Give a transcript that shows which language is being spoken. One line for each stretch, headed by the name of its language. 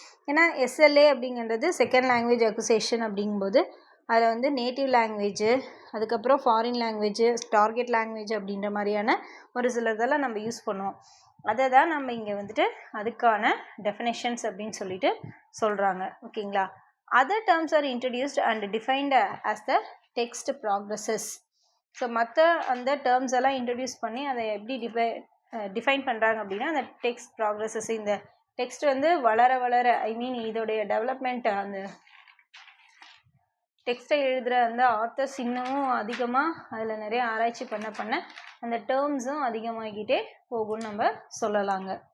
Tamil: ஏன்னா எஸ்எல்ஏ அப்படிங்கிறது second language அக்குசேஷன் அப்படிங்கும்போது அதில் வந்து நேட்டிவ் லாங்குவேஜு, அதுக்கப்புறம் ஃபாரின் லாங்குவேஜு, டார்கெட் லாங்குவேஜ் அப்படின்ற மாதிரியான ஒரு சில இதெல்லாம் நம்ம யூஸ் பண்ணுவோம். அதை தான் நம்ம இங்கே வந்துட்டு அதுக்கான டெஃபினேஷன்ஸ் அப்படின்னு சொல்லிட்டு சொல்கிறாங்க. ஓகேங்களா?
English: Other terms are introduced and defined as the text progresses.
Tamil: So மற்ற அந்த டேர்ம்ஸ் எல்லாம் இன்ட்ரடியூஸ் பண்ணி அதை எப்படி டிஃபைன் பண்ணுறாங்க அப்படின்னா, அந்த டெக்ஸ்ட் ப்ராக்ரஸஸ், இந்த டெக்ஸ்ட் வந்து வளர வளர, இதோடைய டெவலப்மெண்ட், அந்த டெக்ஸ்ட்டை எழுதுகிற அந்த ஆத்தர்ஸ் இன்னமும் அதிகமாக அதில் நிறைய ஆராய்ச்சி பண்ண அந்த டேர்ம்ஸும் அதிகமாகிக்கிட்டே போகும்னு நம்ம சொல்லலாங்க.